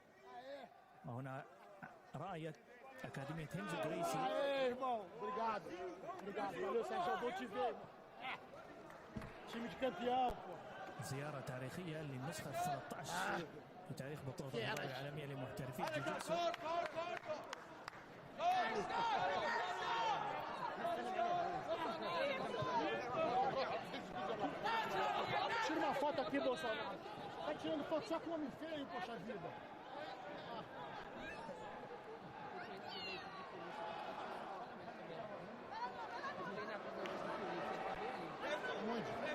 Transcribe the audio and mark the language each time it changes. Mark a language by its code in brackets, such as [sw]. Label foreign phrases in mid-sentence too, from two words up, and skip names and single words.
[ar] وهنا راية أكاديمية هينزو جريسي. زيارة تاريخية للنسخة 13 في تاريخ بطولة الدورة العالمية لمحترفي الجوجيتسو. [pt] Tira uma foto aqui, Bolsonaro. Tá tirando foto só com homem feio, poxa vida. Onde?